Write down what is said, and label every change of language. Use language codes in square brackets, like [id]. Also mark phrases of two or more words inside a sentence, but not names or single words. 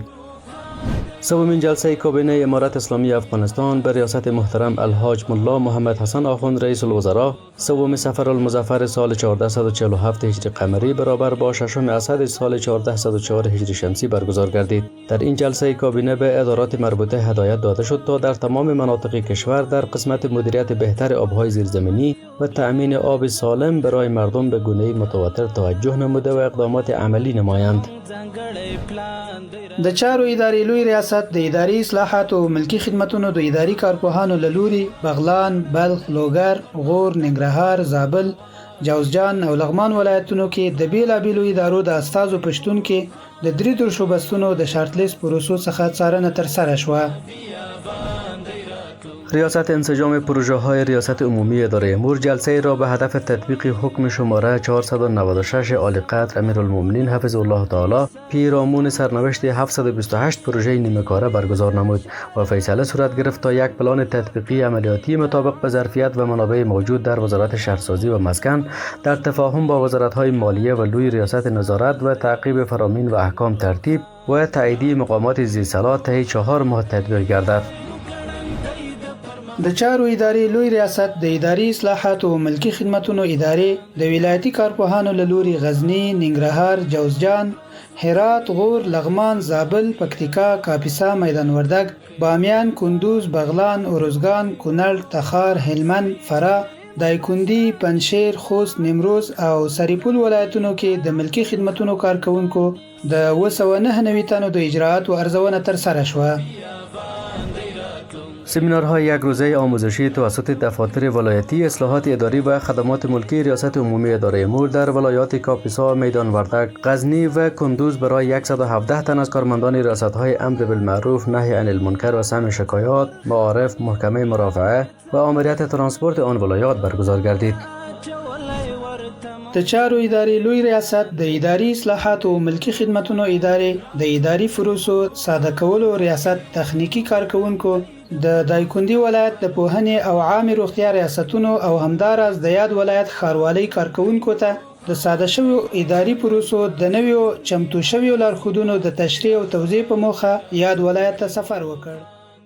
[fa] سومین جلسه کابینه امارت اسلامی افغانستان به ریاست محترم الحاج ملا محمد حسن آخوند رئیس الوزراء سوم صفر المظفر سال 1447 هجری قمری برابر با ششم اسد سال 1404 هجری شمسی برگزار گردید. در این جلسه کابینه به ادارات مربوطه هدایت داده شد تا در تمام مناطق کشور در قسمت مدیریت بهتر آبهای زیرزمینی و تأمین آب سالم برای مردم به گونه‌ای متواتر توجه نموده و اقدامات عملی نمایند. [ps] د چارو ادارې لوی ریاست د اداري اصلاحات او ملکی خدمتونو د اداري کارپوهانو له لوري بغلان، بلخ، لوګر، غور، ننګرهار، زابل، جوزجان او لغمان ولایتونو کې د بیلابیلو ادارو د استازو په شتون کې د 33 بستونو د شارټلیست پروسو څخه څارنه ترسره شوه. [fa] ریاست انسجام پروژه های ریاست عمومی اداره امور جلسه را به هدف تطبیق حکم شماره 496 عالی قدر امیرالمومنین [ar] حفظ الله تعالی [fa] پیرامون سرنوشت 728 پروژه نیمه کاره برگزار نمود و فیصله صورت گرفت تا یک پلان تطبیقی عملیاتی مطابق به ظرفیت و منابع موجود در وزارت شهرسازی و مسکن در تفاهم با وزارت‌های مالیه و لوی ریاست نظارت و تعقیب فرامین و احکام ترتیب و تاییدی مقامات ذی‌صلاح طی 4 ماه تطبیق گردد. [ps] د چارو ادارې لوی ریاست د اداري اصلاحات او ملکی خدمتونو ادارې د ولایتي کارپوهانو له لوري غزنی، ننګرهار، جوزجان، هرات، غور، لغمان، زابل، پکتیکا، کاپیسا، میدان وردګ، بامیان، کندوز، بغلان، اروزګان، کونړ، تخار، هلمند، فراه، دایکنډي، پنجشیر، خوست، نیمروز او سرپل ولایتونو کې د ملکی خدمتونو کارکونکو د 209 تنو د اجراءات و ارزونه ترسره شوه. [fa] سمینارهای یک روزه آموزشی توسط دفاتر ولایتی اصلاحات اداری و خدمات ملکی ریاست عمومی اداره امور در ولایات کاپیسا، میدان وردک، غزنی و کندوز برای 117 تن از کارمندان ریاست‌های امر بالمعروف، نهی عن المنکر و سمع شکایات، معارف، محکمه مرافعه و آمریت ترانسپورت آن ولایات برگزار گردید. [ps] د چارو ادارې لوی ریاست د اداري اصلاحات او ملکی خدمتونو ادارې د اداري فروسو ساده کولو ریاست تخنیکی کارکونکو د دایکنډي ولایت د پوهنې او عامه روغتیا ریاستونو او همداراز د یاد ولایت ښاروالۍ کارکونکو ته د ساده شویو اداري پروسو د نویو چمتو شویو لارښودونو د تشریح او توضیح په موخه یاد ولایت ته سفر وکړ.